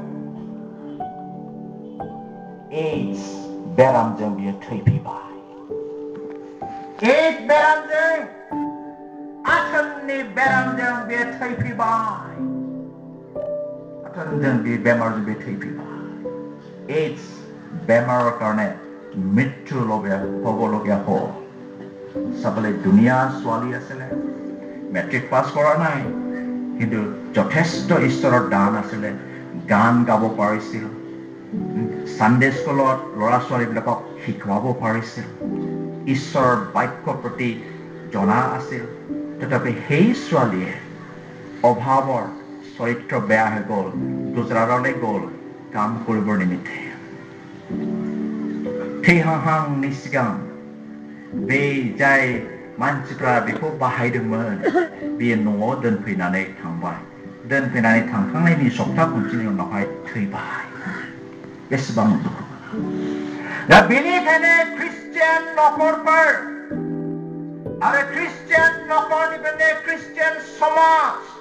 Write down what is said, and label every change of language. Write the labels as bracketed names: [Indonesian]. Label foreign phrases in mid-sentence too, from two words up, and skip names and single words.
[Bodo] एड्स बेरामजों बियो थैफैबाय एड्स बेरामजों आथोननि बेरामजों बियो थैफैबाय आथोनजों बे बेमारजों बे थैफैबाय [Assamese] এইডছ বেমাৰৰ কাৰণে মৃত্যু হ'বলগীয়া হ'ল চাবলৈ দুনিয়া ছোৱালী আছিলে মেট্ৰিক পাছ কৰা নাই কিন্তু যথেষ্ট ঈশ্বৰৰ দান আছিলে গান গাব পাৰিছিল সানডে স্কুলত ল'ৰা ছোৱালীবিলাকক শিকোৱাব পাৰিছিল ঈশ্বৰৰ বাক্যৰ প্ৰতি জনা আছিল তথাপি সেই ছোৱালীয়ে অভাৱৰ চৰিত্ৰ বেয়া হৈ গ'ল গুজৰাটলৈ গ'ল কাম কৰিবৰ নিমিত্তে [Bodo] थैहांहांनि सिगां बे जाय मानसिफ्रा बेखौ बाहायदोंमोन बेयो न'आव दोनफैनानै थांबाय दोनफैनानै थांखांनायनि सप्ता खनसेनि उनावहाय थैबाय बेसेबां दुखु दा बेनिखायनो ख्रिस्टियान न'खरफोर आरो ख्रिस्टियान न'खरनिफ्रायनो ख्रिस्टियान समाज